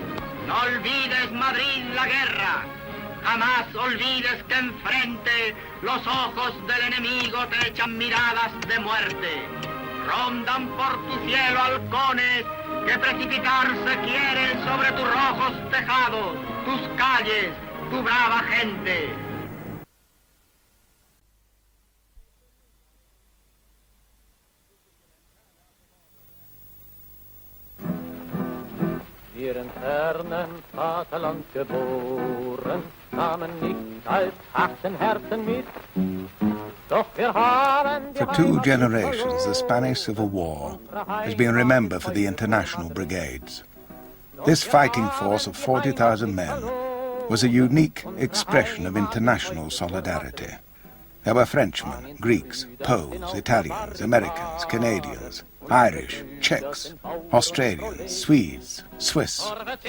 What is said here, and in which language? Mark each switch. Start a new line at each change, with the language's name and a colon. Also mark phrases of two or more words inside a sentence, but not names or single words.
Spanish: No olvides, Madrid, la guerra. Jamás olvides que enfrente los ojos del enemigo te echan miradas de muerte. Rondan por tu cielo halcones que precipitarse quieren sobre tus rojos tejados, tus calles, tu brava gente.
German: Wir in fernen Vaterland geboren, kamen nicht als harten Herzen mit.
English: For 2 generations, the Spanish Civil War has been remembered for the international brigades. This fighting force of 40,000 men was a unique expression of international solidarity. There were Frenchmen, Greeks, Poles, Italians, Americans, Canadians, Irish, Czechs, Australians, Swedes, Swiss.